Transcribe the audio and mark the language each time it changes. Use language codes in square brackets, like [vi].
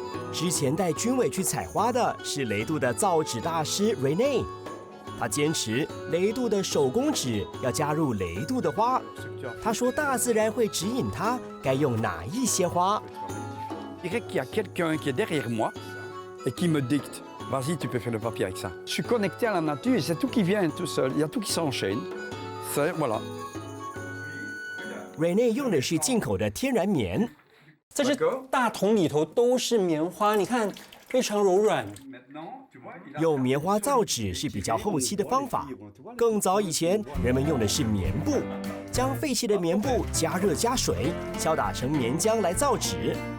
[zh] 之前带军委去采花的是雷杜的造纸大师 Rene， 他坚持雷杜的手工纸要加入雷杜的花。他说大自然会指引他该用哪一些花。 [fr] Je dirais qu'il y a quelqu'un qui est derrière moi et qui me dicte. Vas-y, tu peux faire le papier avec ça. Je suis connecté à la nature, c'est tout qui vient tout seul. Il y a tout qui s'enchaîne. C'est voilà. [zh] Rene 用的是进口的天然棉。这只大桶里头都是棉花，你看非常柔软。用棉花造纸是比较后期的方法，更早以前人们用的是棉布，将废弃的棉布加热加水，敲打成棉浆来造纸。